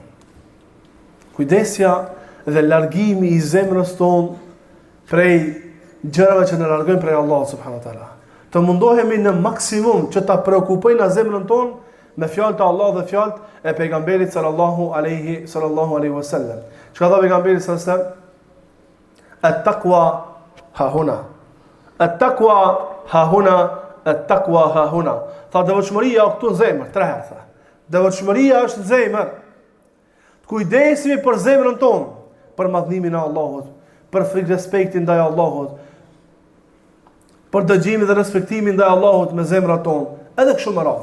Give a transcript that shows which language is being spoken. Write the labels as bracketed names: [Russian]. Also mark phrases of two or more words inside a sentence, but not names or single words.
[Albanian] Kujdesja dhe largimi i zemrës ton prej gjërave që na largojnë prej Allahut [Arabic] سبحانه وتعالى. [Albanian] Të mundohemi në maksimum që ta preokupojnë zemrën ton me fjalët e Allah dhe fjalët e pejgamberit [Arabic] صلى الله عليه وسلم. [Albanian] Çka tha pejgamberi [Arabic] صلى الله عليه وسلم? التقوى ها هنا. التقوى ها هنا التقوى ها هنا. [Albanian] Tha devotshmëria këtu në zemër, 3 herë tha. Devotshmëria është në zemër. Kujdesemi për zemrën tonë, për madhnimin e Allahut, për frikë respektin ndaj Allahut, për dëgjimin dhe respektimin ndaj Allahut me zemrat tonë, edhe kështu më radh.